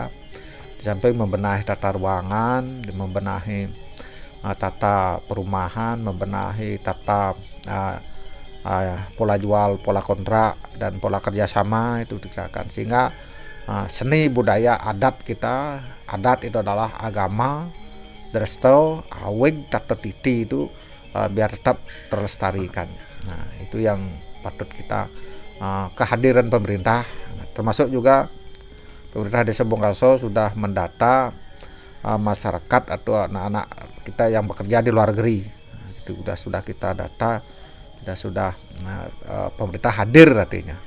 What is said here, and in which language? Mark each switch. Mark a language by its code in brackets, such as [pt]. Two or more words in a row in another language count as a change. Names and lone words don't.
[id] Di samping membenahi tata ruangan, membenahi tata perumahan, membenahi tata pola jual, pola kontrak, dan pola kerjasama itu dikatakan, sehingga seni budaya adat kita, adat itu adalah agama, dresto, awig, tata titi itu biar tetap terlestarikan. Nah, itu yang patut kita kehadiran pemerintah, termasuk juga pemerintah Desa Bongaso sudah mendata masyarakat atau anak-anak kita yang bekerja di luar negeri. Nah, itu sudah kita data, sudah pemerintah hadir artinya.